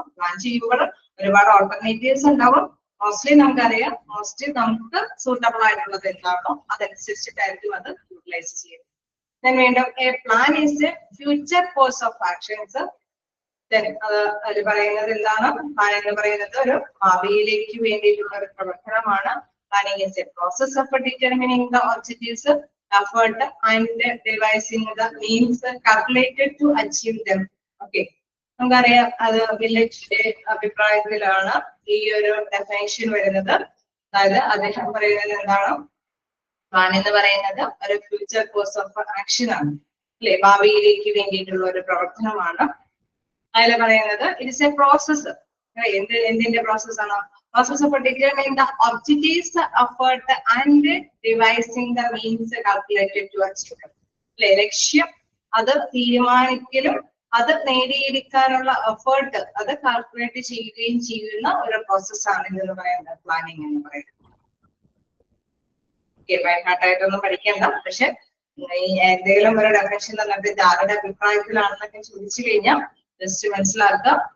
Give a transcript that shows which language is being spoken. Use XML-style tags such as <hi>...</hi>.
<ml>അപ്പൊ പ്ലാൻ ചെയ്യുമ്പോൾ ഒരുപാട് ഓൾട്ടർനേറ്റീവ്സ് ഉണ്ടാവും. മോസ്റ്റ്ലി നമുക്കറിയാം, മോസ്റ്റ്ലി നമുക്ക് സൂട്ടബിൾ ആയിട്ടുള്ളത് എന്താണോ അതനുസരിച്ചിട്ടായിരിക്കും അത് യൂട്ടിലൈസ് ചെയ്യുന്നത്.</ml> <en>വീണ്ടും a plan is a future course of actions.</en> <ml>അത് പറയുന്നത് എന്താണ്, പ്ലാൻ എന്ന് പറയുന്നത് ഒരു ഭാവിയിലേക്ക് വേണ്ടിയിട്ടുള്ള ഒരു പ്രവർത്തനമാണ്.</ml> <en>Planning is a process of determining the objectives, effort and devising the means calculated to achieve them.</en> <ml>Okay, നമുക്കറിയാം അത് വില്ലേജിന്റെ അഭിപ്രായത്തിലാണ് ഈ ഒരു ഡെഫിനേഷൻ വരുന്നത്. അതായത് അദ്ദേഹം പറയുന്നത് എന്താണ്, പ്ലാൻ എന്ന് പറയുന്നത് ഒരു ഫ്യൂച്ചർ കോഴ്സ് ഓഫ് ആക്ഷൻ ആണ് അല്ലെ, ഭാവിയിലേക്ക് വേണ്ടിയിട്ടുള്ള ഒരു പ്രവർത്തനമാണ്. അതിൽ പറയുന്നത്</ml> <en>It is a process.</en> <ml>എന്തിന്റെ പ്രോസസ് ആണ്,</ml> <en>process of determining the objectives, effort and devising the means calculated to achieve them.</en> <ml>ലക്ഷ്യം അത് തീരുമാനിക്കലും അത് നേടിയെടുക്കാനുള്ള എഫേർട്ട് അത് കാൽക്കുലേറ്റ് ചെയ്യുകയും ചെയ്യുന്ന ഒരു പ്രോസസ്സാണ് ഇതെന്ന് പറയുന്നത് പ്ലാനിങ് എന്ന് പറയുന്നത്. ബൈഹാർട്ടായിട്ടൊന്നും പഠിക്കണ്ട, പക്ഷെ എന്തെങ്കിലും ഒരു ഡെഫിനേഷൻ തന്നിട്ട് ഇത് ആരുടെ അഭിപ്രായത്തിലാണെന്നൊക്കെ ചോദിച്ചു കഴിഞ്ഞാൽ ജസ്റ്റ് മനസ്സിലാക്കുക.</ml>